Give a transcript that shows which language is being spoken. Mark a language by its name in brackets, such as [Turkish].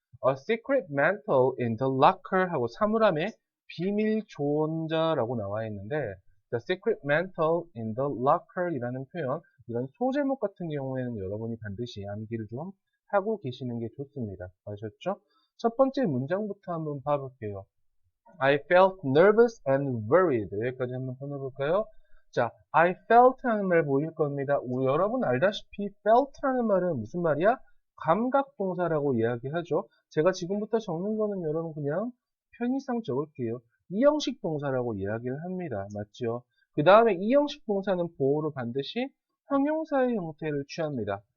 [English] A secret mantle in the locker [Korean] 하고 사물함의 비밀 조언자라고 나와 있는데 [English] The secret mantle in the locker [Korean] 이라는 표현, 이런 소제목 같은 경우에는 여러분이 반드시 암기를 좀 하고 계시는 게 좋습니다. 아셨죠? 첫 번째 문장부터 한번 봐볼게요. [English] I felt nervous and worried. [Korean] 여기까지 한번 끊어볼까요? 자, I felt 라는 말 보일 겁니다. 여러분 알다시피 felt라는 말은 무슨 말이야? 감각동사라고 이야기하죠. 제가 지금부터 적는 거는 여러분 그냥 편의상 적을게요. 이형식 동사라고 이야기를 합니다. 맞죠? 그 다음에 이형식 동사는 보호로 반드시 형용사의 형태를 취합니다.